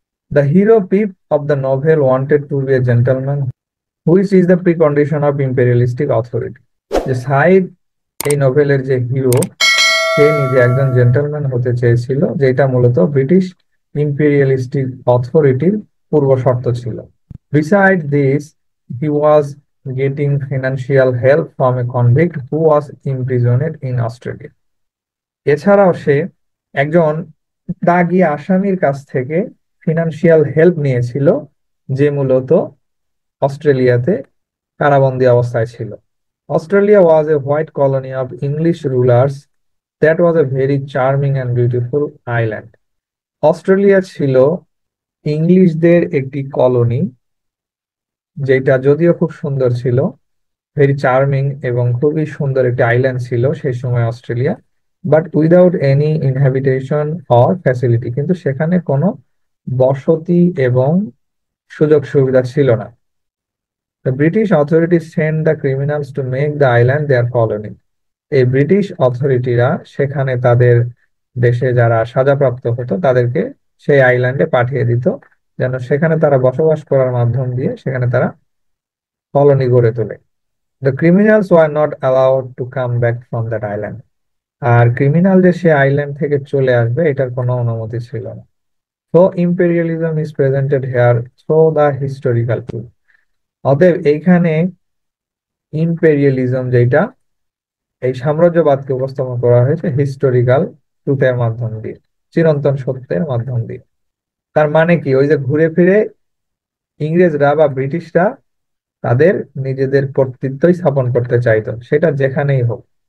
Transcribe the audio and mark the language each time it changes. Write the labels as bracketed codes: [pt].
[en] The hero Pip of the novel wanted to be a gentleman which is the precondition of imperialistic authority. [bn] যে সাইদ এই নোভেলের যে hero, সে নিজে একজন gentleman হতে চেয়েছিল, যেটা মূলত ব্রিটিশ ইম্পেরিয়ালিস্টিক অথরিটির পূর্ব শর্ত ছিল। [en] Besides this, he was getting financial help from a convict who was imprisoned in Australia. [bn] এছাড়াও সে একজন দাগী আসামির কাছ থেকে ফিনান্সিয়াল হেল্প নিয়েছিল, যে মূলত অস্ট্রেলিয়াতে কারাবন্দী অবস্থায় ছিল। [en] Australia was a white colony of English rulers that was a very charming and beautiful island. [bn] Australia ছিল ইংলিশদের একটি কলোনি, যেটা যদিও খুব সুন্দর ছিল, [en] very charming [bn] এবং খুবই সুন্দর একটি আইল্যান্ড ছিল সেই সময় Australia, [en] but without any inhabitation or facility, [bn] কিন্তু সেখানে কোনো বসতি এবং সুযোগ সুবিধা ছিল না। [en] The British authorities sent the criminals to make the island their colony. [bn] এই ব্রিটিশ অথরিটিরা সেখানে তাদের দেশে যারা সাজাপ্রাপ্ত হতো তাদেরকে সেই আইল্যান্ডে পাঠিয়ে দিত, যেন সেখানে তারা বসবাস করার মাধ্যম দিয়ে সেখানে তারা কলোনি গড়ে তোলে। [en] The criminals were not allowed to come back from that island. [bn] আর criminal যে সে আইল্যান্ড থেকে চলে আসবে এটার কোনো অনুমতি ছিল না। [en] So imperialism is presented here through the historical tool. [bn] অতএব এইখানে ইম্পেরিয়ালিজম যেটা, এই সাম্রাজ্যবাদকে উপস্থাপন করা হয়েছে হিস্টোরিক্যাল ট্রুথের মাধ্যম দিয়ে, চিরন্তন সত্যের মাধ্যম দিয়ে। তার মানে কি, ওই যে ঘুরে ফিরে ইংরেজরা বা ব্রিটিশরা তাদের নিজেদের কর্তৃত্বই স্থাপন করতে চাইতো, সেটা যেখানেই হোক।